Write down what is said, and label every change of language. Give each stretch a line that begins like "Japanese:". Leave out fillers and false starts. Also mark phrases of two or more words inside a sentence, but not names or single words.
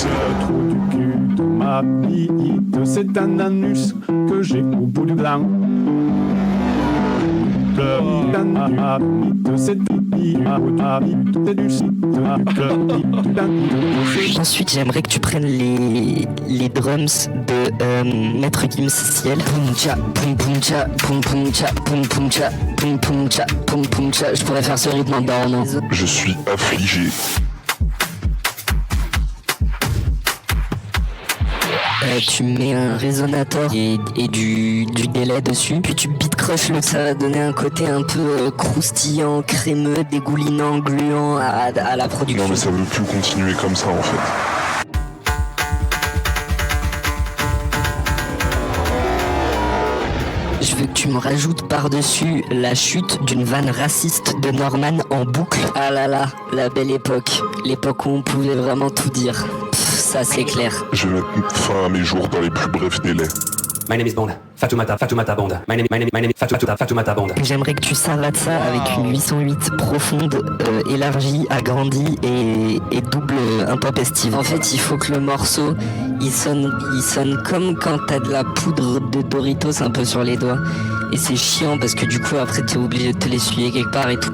French: Le trou du cul de ma bite, c'est un anus que j'ai au bout du gland. Ensuite, j'aimerais que tu prennes les drums de Maître Gims Ciel. Poum cha, poum poum cha, poum poum cha, poum poum cha, poum poum cha, poum poum cha. Je pourrais faire ce rythme en dormant. Je suis affligé. Tu mets un résonateur et du délai dessus, puis tu
English: beat crush
French: le, ça va donner un côté un peu croustillant, crémeux, dégoulinant, gluant à la production. Non mais ça veut plus continuer comme ça en fait. Je veux que tu me rajoutes par-dessus la chute d'une vanne raciste de Norman en boucle. Ah là là, la belle époque. L'époque où on pouvait vraiment tout dire. Ça c'est clair. Je vais mettre fin à mes jours dans les plus brefs délais.
English: My name is Bond. Fatoumata Bond. My name is Fatoumata Bond.
French: J'aimerais que tu savates ça avec une 808 profonde, élargie, agrandie et double intempestive. En fait, il faut que le morceau, il sonne comme quand t'as de la poudre de Doritos un peu sur les doigts. Et c'est chiant parce que du coup après t'es obligé de te l'essuyer quelque part et tout.